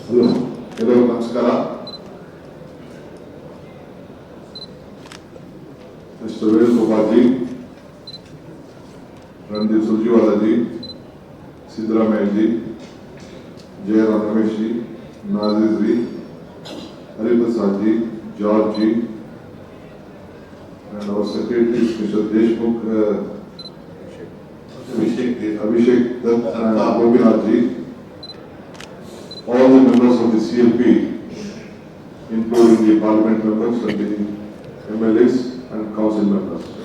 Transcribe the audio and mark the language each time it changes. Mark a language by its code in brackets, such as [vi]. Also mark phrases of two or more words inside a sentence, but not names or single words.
[kn] ಹಲೋ, ಎಲ್ಲರಿಗೂ ನಮಸ್ಕಾರ. ಮಿಸ್ಟರ್ ವೇಣುಗೋಪಾಲ್ ಜಿ, [hi] रणदीप सुरजेवाला जी, सिद्धरामैया जी, जयराम रमेश जी, नाजिर जी, हरिप्रसाद जी, जॉर्ज जी, [en] and our secretaries Mr. Deshmukh, Abhishek Dutt and Gopinath ji, all the members of the CLP, including the parliament members and the MLAs and council members.